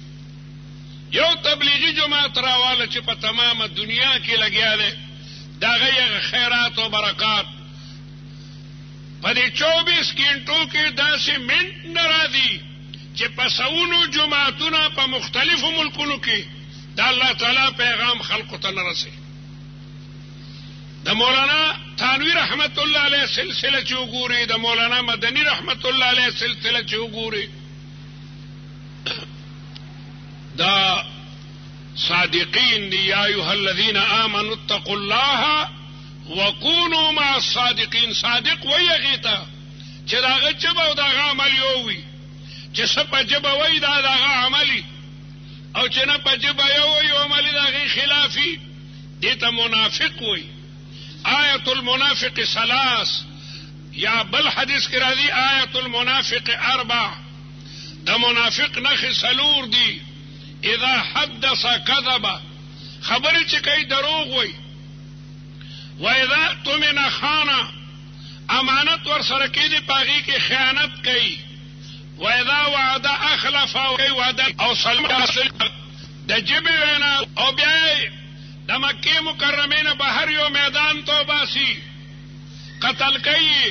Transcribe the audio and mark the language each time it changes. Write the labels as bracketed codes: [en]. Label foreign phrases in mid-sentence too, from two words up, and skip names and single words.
[ps] یو تبلیغی جماعت راواله چې په تمامه دنیا کې لګیا دی، دا غي خیرات او برکات په دې 24 غنټو کې داسې منټ نه راځي چې په سونو جماعتونه په مختلفو ملکونو کې د الله تعالی پیغام خلقو ته نه رسي. د مولانا تھانوی [ar] رحمت الله علیه [ps] سلسله چې وګوري، د مولانا مدنی [ar] رحمت الله علیه [ps] سلسله چې وګوري، دا صادقین دی. [ar] یا ایها الذین آمنوا اتقوا الله وکونوا مع الصادقین. [ps] صادق وایي هغې ته چې د هغه ژبه او د هغه عمل یو وي، چې څه په ژبه وایي دا د هغه عملي، او چې نه په ژبه یو وایي او عملي د هغې خلافي، دې ته منافق وایي. [ar] آیت المنافق ثلاث، [ps] یا بل حدیث کې راځي [ar] آیت المنافق اربع. [ps] د منافق نښې څلور دي. [ar] اذا حدث كذب، [ps] خبرې چې کوي دروغ وایي. [ar] واذا اؤتمن خان، [ps] امانت ورسره کېږي په هغې کې خیانت کوي. [ar] واذا وعد اخلف، [ps] کوي وعده او سلم د ژبې وینا. او بیا د مکې مکرمې نه بهر یو میدان ته وباسي، قتل کوي.